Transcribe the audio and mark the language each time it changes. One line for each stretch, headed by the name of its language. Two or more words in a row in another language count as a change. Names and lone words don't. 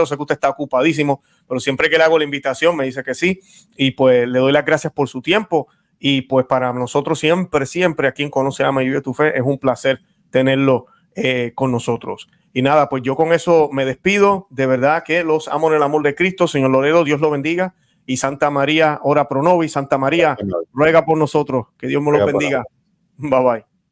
Spanish: Sé que usted está ocupadísimo, pero siempre que le hago la invitación me dice que sí. Y pues le doy las gracias por su tiempo. Y pues para nosotros siempre aquí en Conoce, Ama y Vive tu Fe es un placer tenerlo con nosotros. Y nada, pues yo con eso me despido. De verdad que los amo en el amor de Cristo. Señor Loredo, Dios lo bendiga. Y Santa María,
Latin: ora pro nobis.
Spanish: Santa María, ruega por nosotros. Que Dios me lo bendiga.
English: Bye bye.